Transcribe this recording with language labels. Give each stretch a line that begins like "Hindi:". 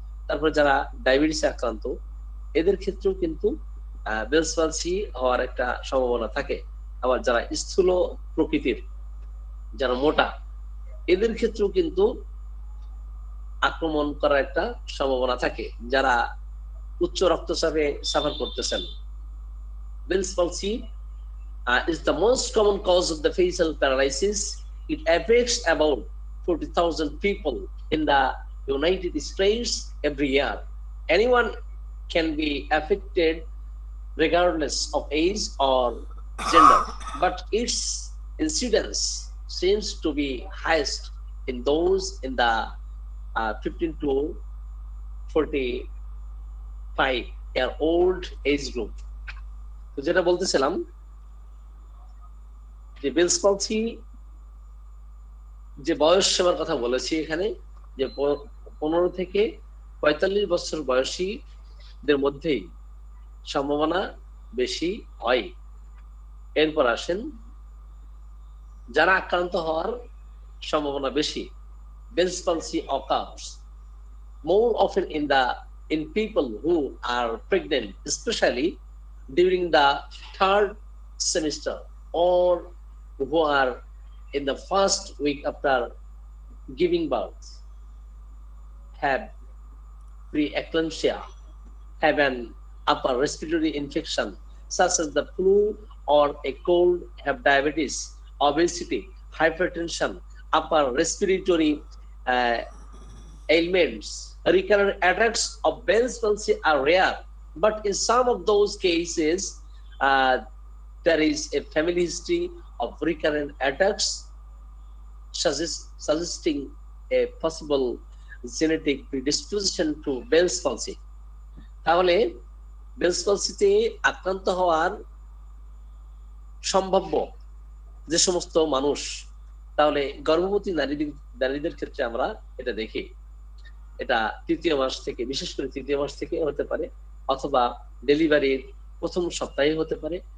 Bangla: তারপরে যারা ডায়াবেটিসে আক্রান্ত, এদের ক্ষেত্রেও কিন্তু বেলস পলসি হওয়ার একটা সম্ভাবনা থাকে। আবার যারা স্থূল প্রকৃতির, যারা মোটা, এদের ক্ষেত্রেও কিন্তু আক্রমণ করার একটা সম্ভাবনা থাকে, যারা উচ্চ রক্তচাপে সাফার করতেছেন।
English: Bell's palsy is the most common cause of the facial paralysis. It affects about 40,000 people in the United States every year. Anyone can be affected regardless of age or gender, but its incidence seems to be highest in those in the 15 to 45-year-old age group.
Bangla: তো যেটা বলতেছিলাম যে bells পলসি যে বয়স সীমার কথা বলেছি এখানে, যে 15 থেকে 45 বছর বয়সীদের মধ্যেই সম্ভাবনা বেশি হয়। এরপর আসেন যারা আক্রান্ত হওয়ার সম্ভাবনা বেশি।
English: Bell's palsy occurs more often in people who are pregnant, especially during the third semester, or who are in the first week after giving birth, have preeclampsia, have an upper respiratory infection, such as the flu or a cold, have diabetes, obesity, hypertension, upper respiratory ailments. Recurrent attacks of Bell's palsy are rare, but in some of those cases, there is a family history of recurrent attacks, suggesting a possible genetic predisposition to Bell's palsy.
Bangla: তাহলে bells পলসিতে আক্রান্ত হওয়ার সম্ভাব্য যে সমস্ত মানুষ, তাহলে গর্ভবতী নারীদের ক্ষেত্রে আমরা এটা দেখি। এটা তৃতীয় মাস থেকে, বিশেষ করে তৃতীয় মাস থেকে হতে পারে, অথবা ডেলিভারির প্রথম সপ্তাহে হতে পারে।